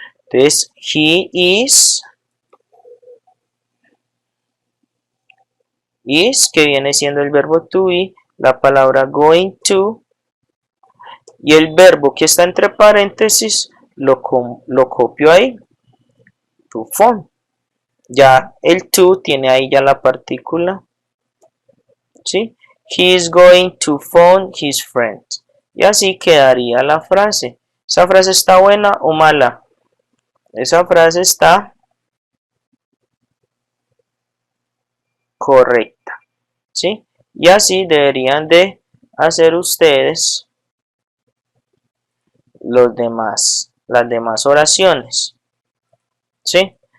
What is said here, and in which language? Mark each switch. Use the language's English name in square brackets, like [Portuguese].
[Spanish] Entonces, he is, que viene siendo el verbo to be, la palabra going to, y el verbo que está entre paréntesis lo copio ahí, to phone. Ya el to tiene ahí ya la partícula, ¿sí? [English] He is going to phone his friend. [Spanish] Y así quedaría la frase. ¿Esa frase está buena o mala? Esa frase está correcta, ¿sí? Y así deberían de hacer ustedes las demás oraciones, ¿sí?